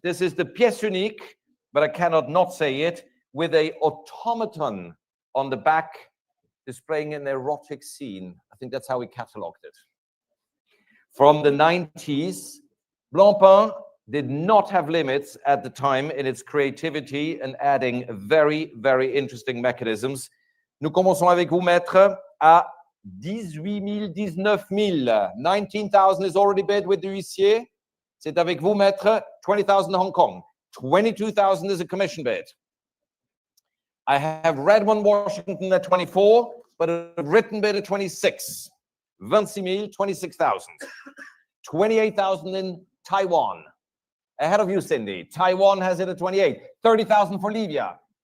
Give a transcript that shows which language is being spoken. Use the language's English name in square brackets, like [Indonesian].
[English] This is the pièce unique, but I cannot not say it, with a automaton on the back displaying an erotic scene. I think that's how we catalogued it. From the 90s, Blancpain did not have limits at the time in its creativity and adding very, very interesting mechanisms. [French] Nous commençons avec vous, maître, à 18 000, 19 000. [English] 19,000 is already bid with the huissier. [French] C'est avec vous, maître, 20,000 Hong Kong. [English] 22,000 is a commission bid. I have Redmond, Washington at 24, but a written bid at 26. 26 000, 26,000. 28,000 in Taiwan. Ahead of you, Cindy. Taiwan has it at 28. 30,000 for Libya.